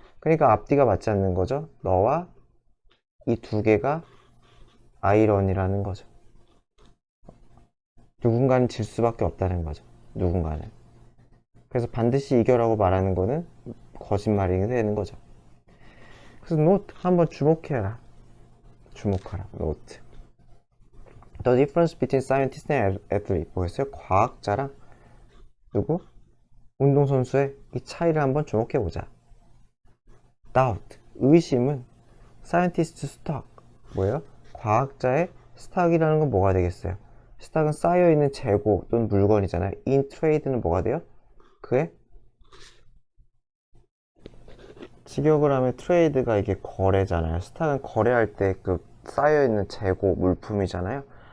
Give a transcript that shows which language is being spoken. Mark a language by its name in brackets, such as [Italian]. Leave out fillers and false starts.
[Korean] 그러니까 앞뒤가 맞지 않는 거죠. 너와 이 두 개가 아이러니라는 거죠. 누군가는 질 수밖에 없다는 거죠. 누군가는. 그래서 반드시 이겨라고 말하는 거는 거짓말이 되는 거죠. 그래서 노트 한번 주목해라. 주목하라. 노트. [English] The difference between scientist and athlete [Korean] 뭐겠어요? 과학자랑 누구? 운동선수의 이 차이를 한번 주목해보자. [English] Doubt, [Korean] 의심은 [English] scientist stock, [Korean] 뭐예요? 과학자의 스탁이라는 건 뭐가 되겠어요? 스탁은 쌓여있는 재고 또는 물건이잖아요. [English] In trade [Korean] 는 뭐가 돼요? 그의 직역을 하면 트레이드가 이게 거래잖아요. 스탁은 거래할 때 그 쌓여있는 재고 물품이잖아요.